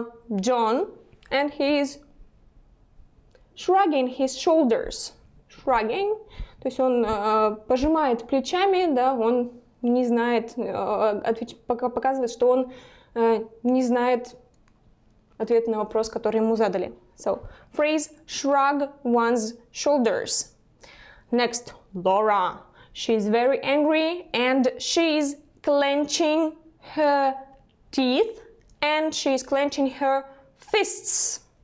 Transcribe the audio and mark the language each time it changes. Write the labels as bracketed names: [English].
[English] John, and he's shrugging his shoulders. [Russian] Shrugging, то есть он пожимает плечами, да, он не знает, показывает, что он не знает ответ на вопрос, который ему задали. [English] So, phrase shrug one's shoulders. Next, Laura. She's very angry and she's clenching her teeth and she's clenching her fists.